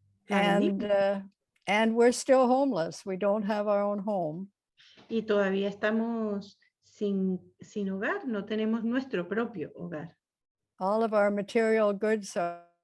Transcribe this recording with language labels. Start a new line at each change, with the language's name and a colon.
English: And we're still homeless. We don't have our own home.
Spanish: Y todavía estamos sin hogar, no tenemos nuestro propio hogar.
English: All of our material goods are